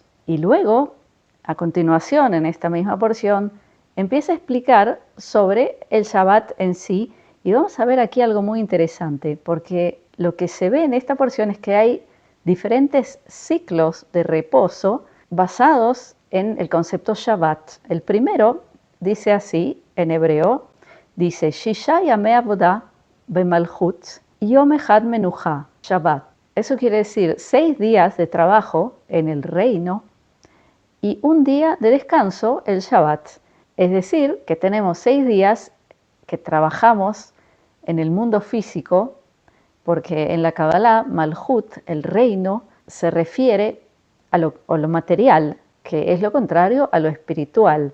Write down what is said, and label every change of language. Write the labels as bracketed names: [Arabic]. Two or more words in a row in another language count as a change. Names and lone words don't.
[Spanish] Y luego, a continuación, en esta misma porción, empieza a explicar sobre el Shabbat en sí. Y vamos a ver aquí algo muy interesante, porque lo que se ve en esta porción es que hay diferentes ciclos de reposo basados en el concepto Shabbat. El primero dice así, en hebreo, dice, [Hebrew] שישה ימי עבודה במלכות יום אחד מנוחה שבת. [Spanish] Eso quiere decir 6 días de trabajo en el reino y un día de descanso, el Shabbat. Es decir, que tenemos 6 días que trabajamos en el mundo físico, porque en la Kabbalah, Malhut, el reino, se refiere a lo material, que es lo contrario a lo espiritual.